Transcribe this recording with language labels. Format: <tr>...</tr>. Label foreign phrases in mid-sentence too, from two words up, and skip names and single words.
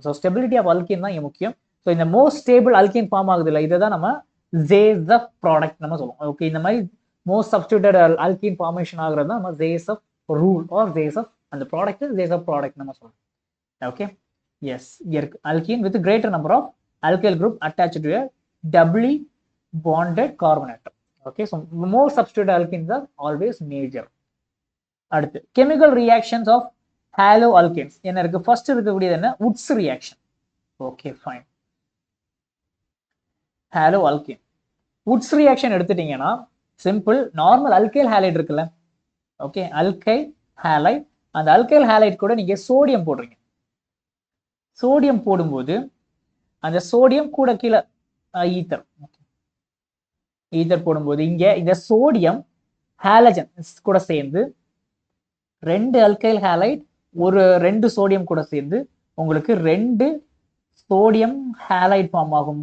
<en>so stability of alkene</en> <ta>தான் இங்க முக்கியம். ஸோ இந்த</ta> <en>most stable alkene form</en> <ta>ஆகுது இல்லை, இதை தான் நம்ம</ta> <en>Saytzeff product</en> <ta>நம்ம சொல்லுவோம். ஓகே, இந்த மாதிரி</ta> <en>most substituted alkene formation</en> <ta>ஆகுறது தான் நம்ம</ta> <en>Saytzeff rule or Saytzeff,</en> <ta>அந்த</ta> <en>product Saytzeff product</en> <ta>நம்ம சொல்லுவோம்.</ta> <en>okay, yes,</en> <ta>இங்க இருக்கு</ta> <en>alkene with greater number of alkyl group attached to a doubly bonded carbon atom. Okay, so more substituted alkenes are always major.</en> <ta>அடுத்து</ta> <en>chemical reactions of haloalkanes</en> <ta>என்ன இருக்கு? ஃபர்ஸ்ட் இருக்கக்கூடியது என்ன?</ta> <en>Woods reaction. Okay, fine. haloalkane Woods reaction</en> <ta>எடுத்துட்டீங்கன்னா சிம்பிள்.</ta> <en>normal alkyl halide</en> <ta>இருக்குல்ல, ஓகே,</ta> <en>alkyl halide,</en> <ta>அந்த</ta> <en>alkyl halide</en> <ta>கூட நீங்க சோடியம் போடுறீங்க. சோடியம் போடும்போது அந்த சோடியம் கூட கீழே ஈத்தர் போடும்போது இங்க இந்த</ta> <en>sodium halogen</en> <ta>கூட சேர்ந்து 2</ta> <en>alkyl halide,</en> <ta>2 சோடியம் கூட சேர்ந்து உங்களுக்கு 2</ta> <en>sodium halide form</en> <ta>ஆகும்.</ta>